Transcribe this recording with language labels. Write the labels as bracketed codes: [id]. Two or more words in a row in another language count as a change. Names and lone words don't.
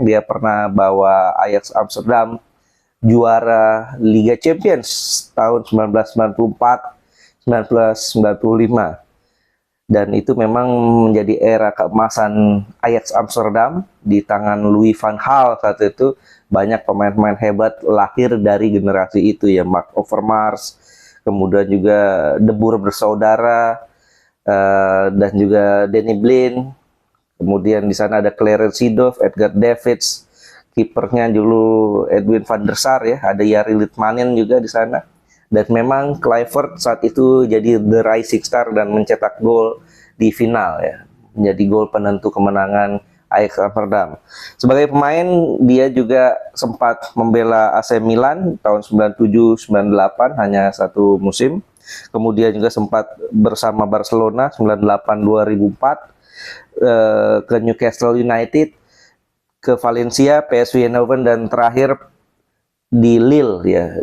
[id] Dia pernah bawa Ajax Amsterdam juara Liga Champions tahun 1994 1995, dan itu memang menjadi era keemasan Ajax Amsterdam di tangan Louis van Gaal. Saat itu banyak pemain-pemain hebat lahir dari generasi itu ya, Mark Overmars, kemudian juga De Boer bersaudara, dan juga Danny Blind. Kemudian di sana ada Clarence Seedorf, Edgar Davids, kipernya dulu Edwin van der Sar ya, ada Jari Litmanen juga di sana. Dan memang Kluivert saat itu jadi [en] the rising star [id] dan mencetak gol di final ya, menjadi gol penentu kemenangan Ajax Amsterdam. Sebagai pemain dia juga sempat membela AC Milan tahun 97-98, hanya satu musim. Kemudian juga sempat bersama Barcelona 98-2004, ke Newcastle United, ke Valencia, PSV Eindhoven, dan terakhir di Lille ya.